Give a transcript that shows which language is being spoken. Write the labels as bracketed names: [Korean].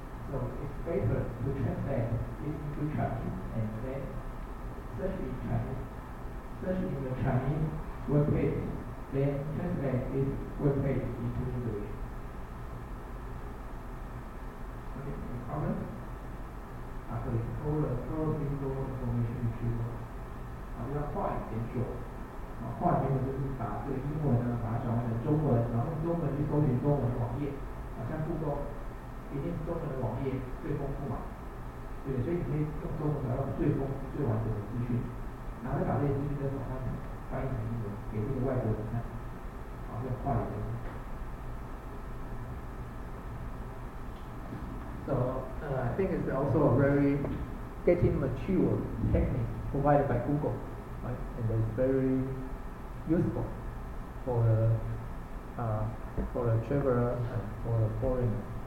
[English] So it's better to translate it into Chinese and then search in Chinese, search in the Chinese web page. Then translate this web page into English. Okay, any comments? So it's called a closed-loop information retrieval. [Chinese] 要画一点久，画一点就是把这个英文呢，把它转换成中文，然后用中文去搜寻中文的网页，像故宫，一定是中文的网页最丰富嘛，对，所以你可以用中文找到最丰富、最完整的资讯，然后再把这些资讯再转换成翻译成英文给这个外国人看，要快一点。 [English] So I think it's also a very getting mature technique provided by Google, right? And it's very useful for the traveler and for the foreigner.